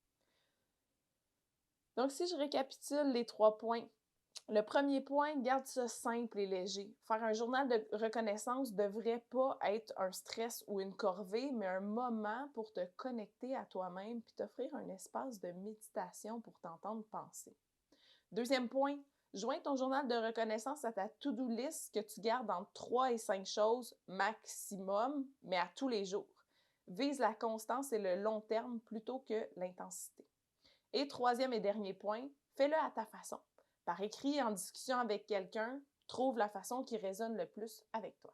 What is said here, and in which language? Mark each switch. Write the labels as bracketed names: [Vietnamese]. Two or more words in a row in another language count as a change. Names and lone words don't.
[French] Donc, si je récapitule les 3 points, le premier point, garde ça simple et léger. Faire un journal de reconnaissance ne devrait pas être un stress ou une corvée, mais un moment pour te connecter à toi-même puis t'offrir un espace de méditation pour t'entendre penser. Deuxième point, joins ton journal de reconnaissance à ta [English] to-do list [French] que tu gardes entre 3 et 5 choses maximum, mais à tous les jours. Vise la constance et le long terme plutôt que l'intensité. Et troisième et dernier point, fais-le à ta façon. Par écrit, en discussion avec quelqu'un, trouve la façon qui résonne le plus avec toi.